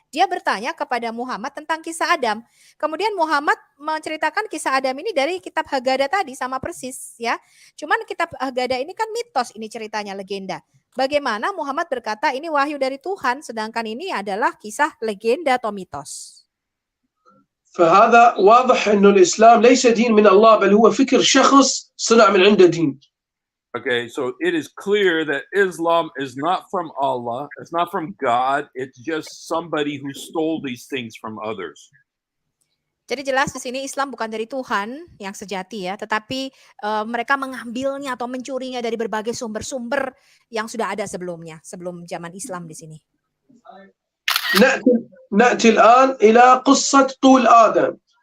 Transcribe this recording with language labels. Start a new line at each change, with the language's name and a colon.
Indonesian: Dia bertanya kepada Muhammad tentang kisah Adam. Kemudian Muhammad menceritakan kisah Adam ini dari kitab Haggadah tadi sama persis, ya. Cuman kitab Haggadah ini kan mitos, ini ceritanya legenda. Bagaimana Muhammad berkata ini wahyu dari Tuhan sedangkan ini adalah kisah legenda atau mitos.
Arabic: فهذا واضح إنه الإسلام ليس دين من الله بل هو فكر شخص صنع من عنده دين.
English: Okay, so it is clear that Islam is not from Allah, it's not from God, it's just somebody who stole these things from others.
Indonesian: Jadi jelas di sini Islam bukan dari Tuhan yang sejati, ya, tetapi mereka mengambilnya atau mencurinya dari berbagai sumber-sumber yang sudah ada sebelumnya, sebelum zaman Islam di sini.
Arabic: نأتي الآن إلى قصة طول آدم.